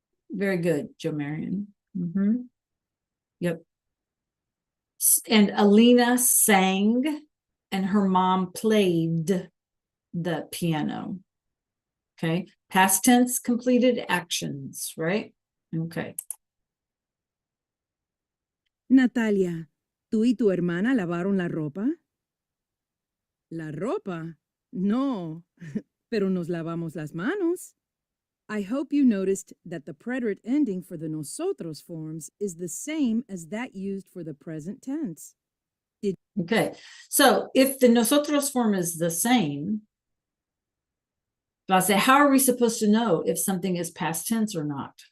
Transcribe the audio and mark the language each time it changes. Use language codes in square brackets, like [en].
[en] Very good, Joe Marion. Yep. And Alina sang and her mom played the piano. Okay. Past tense completed actions, right? Okay. [es] Natalia, ¿tú y tu hermana lavaron la ropa? ¿La ropa? No, pero nos lavamos las manos. [en] I hope you noticed that the preterite ending for the nosotros forms is the same as that used for the present tense. Okay, so if the nosotros form is the same, I'll say, how are we supposed to know if something is past tense or not?